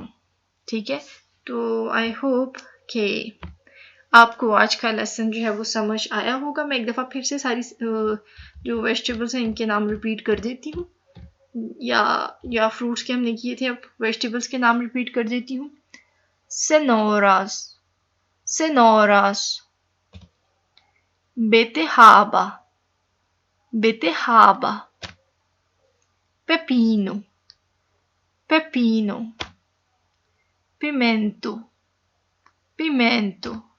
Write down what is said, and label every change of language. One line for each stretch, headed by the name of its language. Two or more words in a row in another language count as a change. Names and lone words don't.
Hindi: ठीक है, तो
English: I hope
Hindi: कि आपको आज का लेसन जो है वो समझ आया होगा। मैं एक दफ़ा फिर से सारी जो वेजिटेबल्स हैं इनके नाम रिपीट कर देती हूँ, या फ्रूट्स के हमने किए थे, अब वेजिटेबल्स के नाम रिपीट कर देती हूँ।
Portuguese: cenouras, cenouras, beterraba, beterraba, pepino, pepino, pimento, pimento,